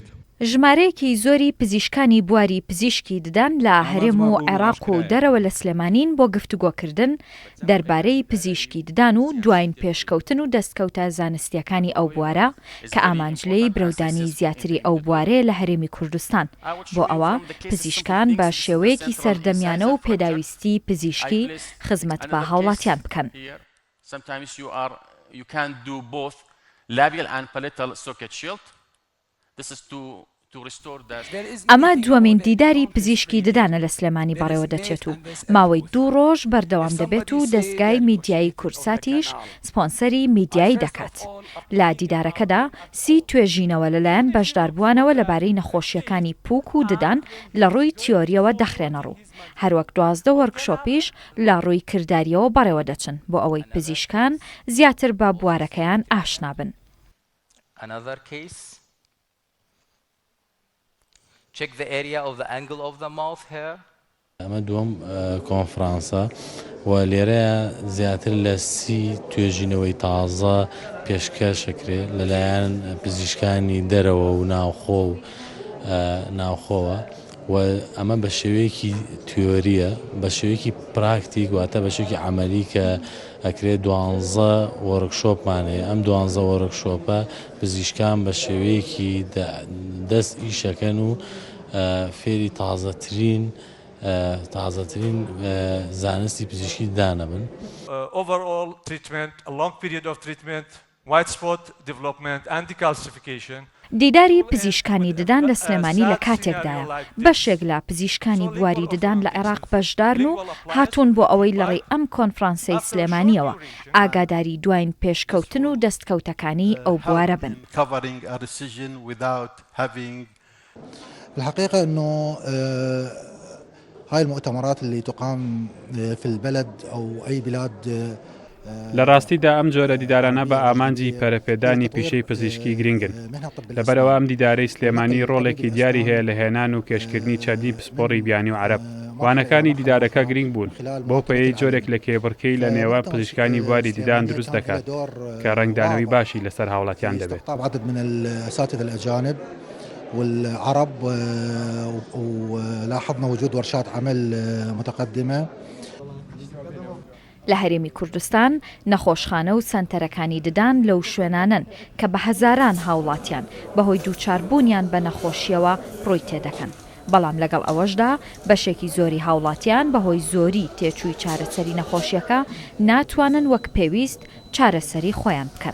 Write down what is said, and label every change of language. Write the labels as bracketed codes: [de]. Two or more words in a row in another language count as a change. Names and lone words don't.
[ckb] ژمارەیەکی زۆری پزیشکانی بواری پزیشکی ددان لە هەرێم و عێراق و دەرەوە لە سلێمانین بۆ گفتوگۆکردن دەربارەی پزیشکی ددان و دوایین پێشکەوتن و دەستکەوتە زانستیەکانی ئەو بوارە کە ئامانجلەی برەودانی زیاتری ئەو بوارەیە لە هەرێمی کوردستان بۆ ئەوە پزیشکان بە شێوەیەکی سەردەمیانە و پێداویستی پزیشکی خزمەت بە هاوڵاتیان بکەن. [en] You can do both labial and palatal socket shield. This is to restore that. [ckb] ئەمە دووەمین دیداری پزیشکی ددانە لە سلێمانی بەڕێوە دەچێت و ماوەی 2 ڕۆژ بەردەوام دەبێت و دەستگای میدیایی کورساتیش سپۆنسەری میدیایی دەکات. لە دیدارەکەدا 30 توێژینەوە لەلایەن بەشداربووانەوە لەبارەی نەخۆشیەکانی پووک و ددان لە ڕووی تیۆریەوە دەخرێنە ڕوو. هەروەک 12 وەرکشۆپیش لە ڕووی کرداریەوە بەڕێوە دەچن بۆ ئەوەی پزیشکان زیاتر بە بوارەکەیان ئاشنا بن. [en] Check the area of the angle of the mouth here. [ckb] ئەمە دووەم کۆنفرانسە و لێرەیە زیاتر لە 30 توێژینەوەی تازە پێشکەشەکرێ لەلایەن پزیشکانی دەرەوە و ناوخۆوە و ئەمە بە شێوەیەکی تیۆریە بە شێوەیەکی پراکتیک واتە بە شێوەیەکی عەمەلی کە ئەکرێت 12 وەرکشۆپمانەیە. ئەم 12 وەرکشۆپە پزیشکان بە شێوەیەکی دەست ئیشەکەن و فێری تازەترین زانستی پزیشکی دانەبن. [en] Overall treatment, a long period of treatment, white spot development and decalcification. [ckb] دیداری پزیشکانی ددان لە سلێمانی لە کاتێکدایە بەشێک لە پزیشکانی بواری ددان لە عێراق بەشدارن و هاتوون بۆ ئەوەی لەڕێی ئەم کۆنفرانسەی سلێمانیەوە ئاگاداری دوایین پێشکەوتن و دەستکەوتەکانی ئەو بوارە بن. [ar] الحقيقة أنه هاي المؤتمرات اللي تقام في البلد أو أي بلاد [ckb] لە ڕاستیدا ئەم جۆرە دیدارانە بە ئامانجی پەرەپێدانی پیشەی پزیشکی گرنگن. لەبەرەوە ئەم دیدارەی سلێمانی ڕۆڵێکی دیاری هەیە لە هێنان و کێشکردنی چەندی پسپۆڕی بیانی و عەرەب. وانەکانی دیدارەکە گرنگ بوون بۆ پێی جۆرێک لە کێبڕکەی لە نێوان پزیشکانی بواری دیدان دروست دەکات کە ڕنگدانەوەی باشی لەسەر هاوڵاتیان دەبێت. [ar] والعرب ولاحظنا وجود ورشات عمل متقدمة. [ckb] لە هەرێمی کوردستان نەخۆشخانە و سەنتەرەکانی ددان لەو شوێنانن کە بە هەزاران هاوڵاتیان بەهۆی دووچاربوونیان بە نەخۆشیەوە ڕووی تێدەکەن. بەڵام لەگەڵ ئەوەشدا بەشێکی زۆری هاوڵاتیان بەهۆی زۆری تێچووی چارەسەری نەخۆشیەکە ناتوانن وەک پێویست چارەسەری خۆیان بکەن.